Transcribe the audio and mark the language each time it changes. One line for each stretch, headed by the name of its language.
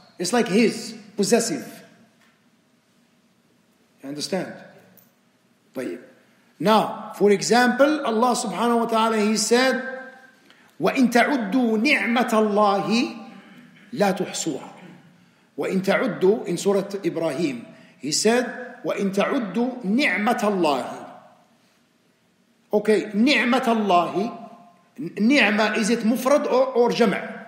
English: It's like his, possessive. You understand?
Arabic: طيب.
English: Now, for example, Allah subhanahu wa ta'ala, He said,
Arabic: وَإِن تَعُدُّوا نِعْمَةَ اللَّهِ لَا تُحْصُوهَا. وَإِن تَعُدُّوا,
English: in Surah Ibrahim, He said,
Arabic: وَإِن تَعُدُّوا نِعْمَةَ اللَّهِ.
English: Okay,
Arabic: نِعْمَةَ اللَّهِ.
English: نعمة, is it مفرد or جمع?